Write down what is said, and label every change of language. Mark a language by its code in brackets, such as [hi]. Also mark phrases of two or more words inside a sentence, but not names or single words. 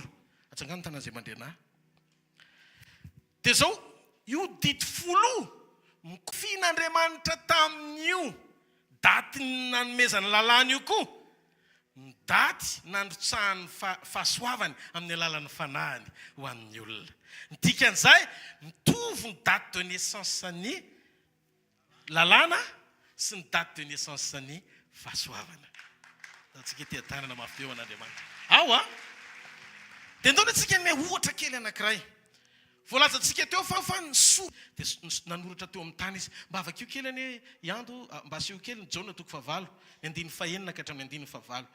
[mg] Atsangano tana zay mandrena. Dia zao io didy folo mikofian'Andriamanitra tamin'io daty nanomezany lalàna io koa, ny daty nandrotsahany fahasoavany amin'ny alalan'ny fanahiny ho an'ny olona. Ny dikan'izay mitovy ny [fr] date de naissance [mg] ny lalàna sy ny [fr] date de naissance [mg] ny fahasoavana. Tatsika ety an-tanana mafy eo an'Andriamanitra. Ao dia ndao antsika me ohatra kely anankiray. Voalazantsika teo fa ny soa dia nanoratra teo amin'ny tany izy. Mba avakio kely any iando, mba aseho kely ny Jaona toko fahavalo ny andininy fahaenina ka hatramin'ny andininy fahavalo.